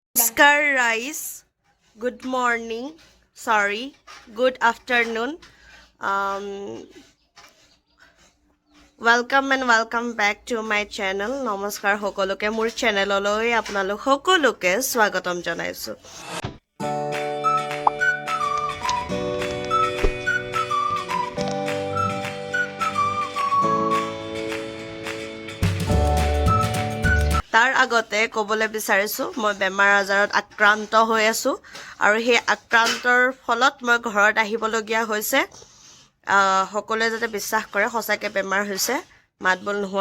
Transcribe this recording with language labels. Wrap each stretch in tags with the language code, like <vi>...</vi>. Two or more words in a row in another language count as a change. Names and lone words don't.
<en>Namaskar Rice. Good morning. Sorry. Good afternoon. Welcome and welcome back to my channel.</en> <as>নমস্কাৰ সকলোকে মোৰ চেনেল অলৈ আপোনালোক সকলোকে স্বাগতম জনাইছোঁ. তাৰ আগতে ক'বলৈ বিচাৰিছো মই বেমাৰ আজাৰত আক্ৰান্ত হৈ আছো আৰু সেই আক্ৰান্তৰ ফলত মই ঘৰত আহিবলগীয়া হৈছে সকলোৱে যাতে বিশ্বাস কৰে সঁচাকৈ বেমাৰ হৈছে মাতবল নোহোৱা</as>